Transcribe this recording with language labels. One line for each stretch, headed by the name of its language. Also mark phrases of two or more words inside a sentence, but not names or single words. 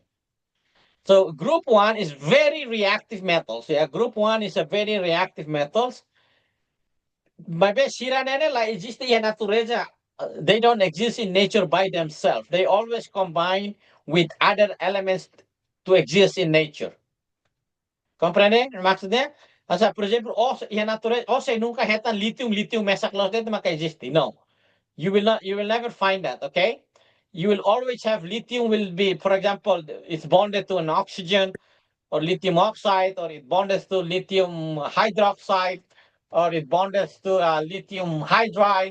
English: So group one is very reactive metals. Yeah, group one is a very reactive metals. Maybe they don't exist in nature by themselves. They always combine with other elements to exist in nature.
Tetum: Compreende? Maksudnya,
Portuguese: por exemplo,
Tetum: nunca hetan lithium mesak los dito maka-exist. No.
English: You will never find that, okay? You will always have lithium will be, for example, it's bonded to an oxygen or lithium oxide, or it bonds to lithium hydroxide, or it bonds to lithium hydride.